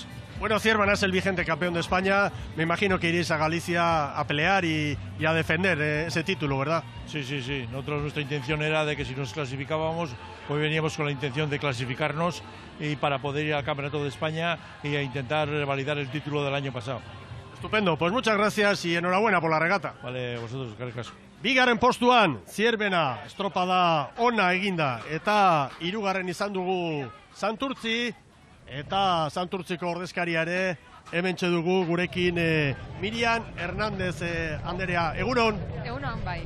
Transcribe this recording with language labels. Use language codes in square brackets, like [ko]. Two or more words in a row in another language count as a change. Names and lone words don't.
[es] Bueno, Ciervena es el vigente campeón de España. Me imagino que iréis a Galicia a pelear y a defender ese título, ¿verdad? Sí. Nuestra intención era de que si nos clasificábamos, hoy veníamos con la intención de clasificarnos y para poder ir al Campeonato de España y a intentar validar el título del año pasado. Estupendo, pues muchas gracias y enhorabuena por la regata. Vale, vosotros, [eu] eskerrik asko. Bigarren postuan, Zierbena, estropada ona eginda, eta hirugarren izan dugu Santurtzi, eta Santurtziko ordezkaria ere, hementxe dugu gurekin Miriam Hernández anderea. Egunon? Egunon, bai.